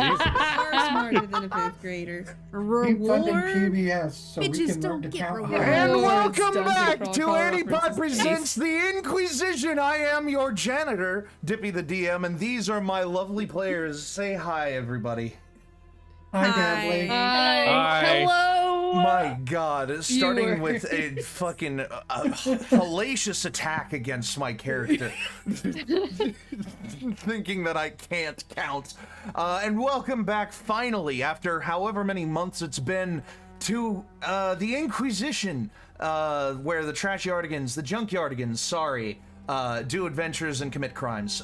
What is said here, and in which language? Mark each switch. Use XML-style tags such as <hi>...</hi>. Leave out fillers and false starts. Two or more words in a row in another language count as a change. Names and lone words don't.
<en>You are smarter than a fifth grader. A Keep funding reward? PBS so we Bitches can don't learn to get count. rewards. And Oh, welcome it's Dungeon back Crawl to Call ANIPOD references. Presents the In-Quy'zz-ition. I am your janitor, Dippy the DM, and these are my lovely players. Say hi, everybody. Hi, Hi. Dabbly. Hi. Hi. Hello. My God, starting were- with a fucking hellacious attack against my character, thinking that I can't count. And welcome back, finally, after however many months it's been, to the In-Quy'zz-ition, where the trashyardigans, the junkyardigans, do adventures and commit crimes.</en>